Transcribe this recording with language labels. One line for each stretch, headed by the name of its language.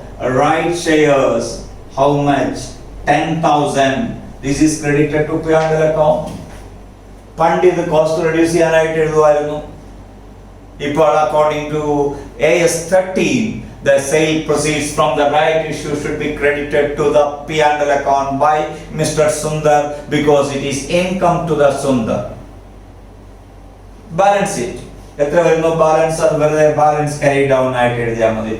English: right shares, how much? 10,000. This is credited to P&L account.
Malayalam: പണ്ട് ഇത് cost reduce ചെയ്യാനായിട്ട് എഴുതുമായിരുന്നു. ഇപ്പോൾ
English: According to AS 13 the sale proceeds from the right issue should be credited to the P&L account by Mr. Sundar because it is income to the Sundar.
Malayalam: Balance sheet. എത്ര വരുന്നു balance? അത് വെറുതെ balance carry down ആയിട്ട് എഴുതിയാൽ മതി.